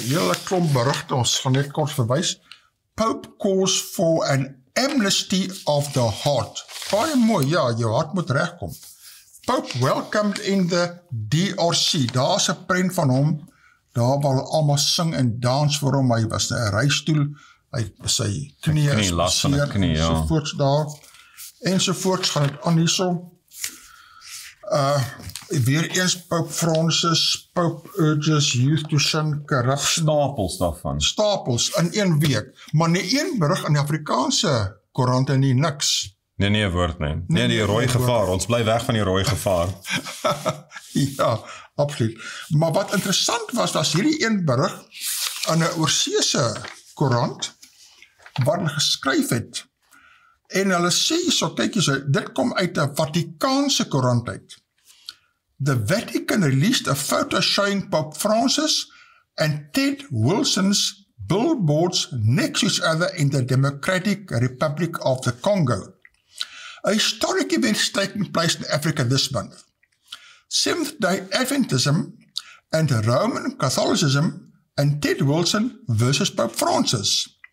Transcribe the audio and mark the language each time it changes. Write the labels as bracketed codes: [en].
[af] Hele klomp berigte, ons gaan net kort verwys. [en] Pope calls for an amnesty of the heart. [af] Baie mooi, ja, jou hart moet regkom. [en] Pope welcomed in the DRC. [af] Daar's 'n prent van hom. Daar waar almal sing en dans vir hom. Hy was in 'n reistool. Hy sy knie is beseer, ensovoorts daar. Ensovoorts gaan dit aan hierso. Weer eens [en] Pope Francis, Pope urges youth to shun corruption. [af] Stapels daarvan. Stapels in 1 week. Maar nie een berig in die Afrikaanse koerante nie, niks. Nee, woord nie. Nee, die rooi gevaar. Ons bly weg van die rooi gevaar. Ja, absoluut. Maar wat interessant was hierdie een berig in 'n oorseese koerant wat hulle geskryf het. En hulle sê so, kyk jy, dit kom uit 'n Vatikaanse koerant uit. [en] The Vatican released a photo showing Pope Francis and Ted Wilson's billboards next to each other in the Democratic Republic of the Congo. A historic event is taking place in Africa this month. Seventh-day Adventism and Roman Catholicism and Ted Wilson versus Pope Francis.